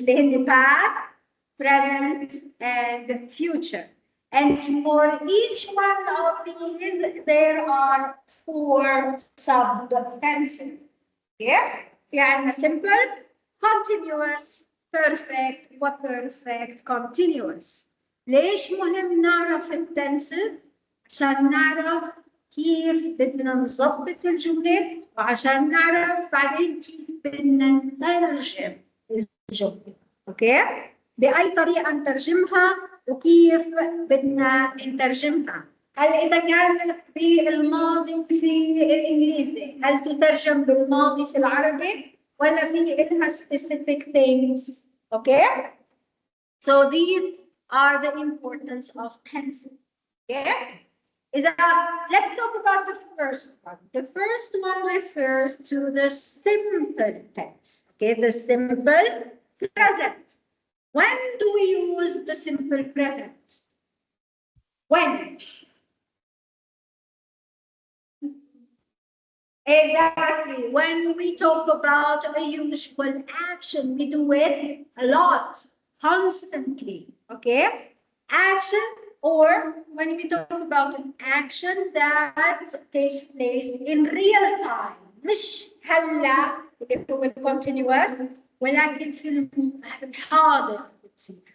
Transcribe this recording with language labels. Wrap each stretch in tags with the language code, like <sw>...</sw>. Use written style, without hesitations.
<en>In the past, present, and future. And for each one of these, there are 4 sub-tenses. Okay?</en> <ar>يعني</ar> <en>simple, continuous, perfect, وperfect, continuous.</en> <ar>ليش مهم نعرف التنسز؟ عشان نعرف كيف بدنا نظبط الجملة، وعشان نعرف بعدين كيف بدنا نترجم الجملة. اوكي؟ بأي طريقة نترجمها وكيف بدنا نترجمها. هل إذا كانت بالماضي في الإنجليزي، هل تترجم بالماضي في العربي ولا في إلها</ar> <en>specific things؟</en> <ar>okay?</ar> <en>So these are the importance of tenses. Okay? Let's talk about the first one. The first one refers to the simple tense. Okay, the simple present. When do we use the simple present? When? Exactly. When we talk about a usual action, we do it a lot, constantly. Okay? Action, or when we talk about an action that takes place in real time.</en> <ar>مش هلا اللي هو continuous ولكن في الحاضر بتصير.</ar>